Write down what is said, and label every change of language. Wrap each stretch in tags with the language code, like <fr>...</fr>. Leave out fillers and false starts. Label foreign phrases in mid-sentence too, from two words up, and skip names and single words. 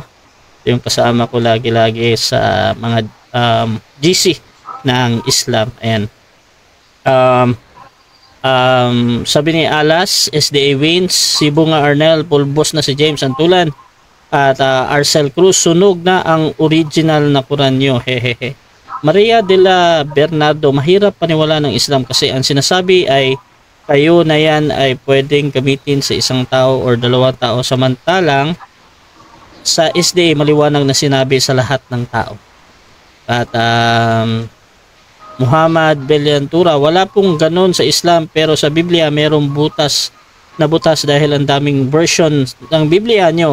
<tl>Yung kasama ko lagi-lagi sa mga GC ng Islam. Ayan. Sabi ni Alas, SDA wins, Sibunga Arnel, pulbos na si James Antulan, at Arcel Cruz, sunog na ang original na Quran nyo. Hehehe. Maria de la Bernardo, mahirap paniwala ng Islam kasi ang sinasabi ay kayo na yan ay pwedeng gamitin sa isang tao or dalawang tao, samantalang sa SDA maliwanag na sinabi sa lahat ng tao. At Muhammad Belyantura, wala pong ganon sa Islam pero sa Biblia merong butas dahil ang daming version ng Biblia nyo.</tl>